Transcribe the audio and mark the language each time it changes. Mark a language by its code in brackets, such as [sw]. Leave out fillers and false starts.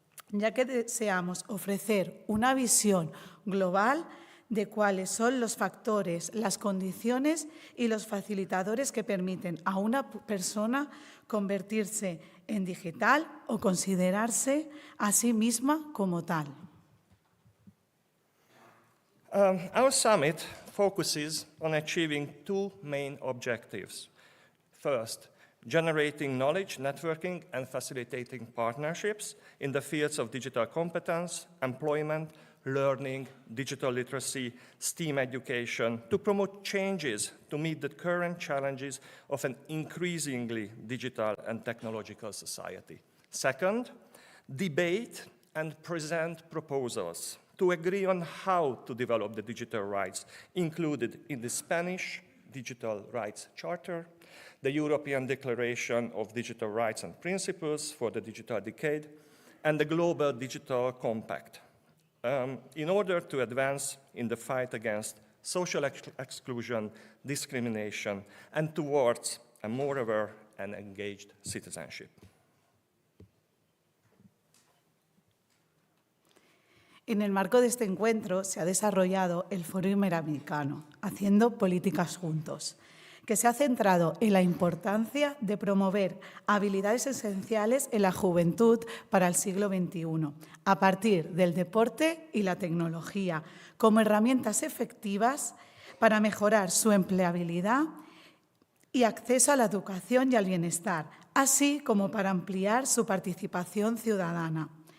[es] ya que deseamos ofrecer una visión global de cuáles son los factores, las condiciones y los facilitadores que permiten a una persona convertirse en digital o considerarse a sí misma como tal. [en] Our summit focuses on achieving two main objectives. First, generating knowledge, networking, and facilitating partnerships in the fields of digital competence, employment, learning, digital literacy, STEAM education, to promote changes to meet the current challenges of an increasingly digital and technological society. Second, debate and present proposals to agree on how to develop the digital rights included in the Spanish Digital Rights Charter, the European Declaration of Digital Rights and Principles for the Digital Decade, and the Global Digital Compact, in order to advance in the fight against social exclusion, discrimination, and towards a more aware and engaged citizenship. [es] En el marco de este encuentro se ha desarrollado el Foro Iberoamericano, Haciendo Políticas Juntos, que se ha centrado en la importancia de promover habilidades esenciales en la juventud para el siglo XXI, a partir del deporte y la tecnología, como herramientas efectivas para mejorar su empleabilidad y acceso a la educación y al bienestar, así como para ampliar su participación ciudadana.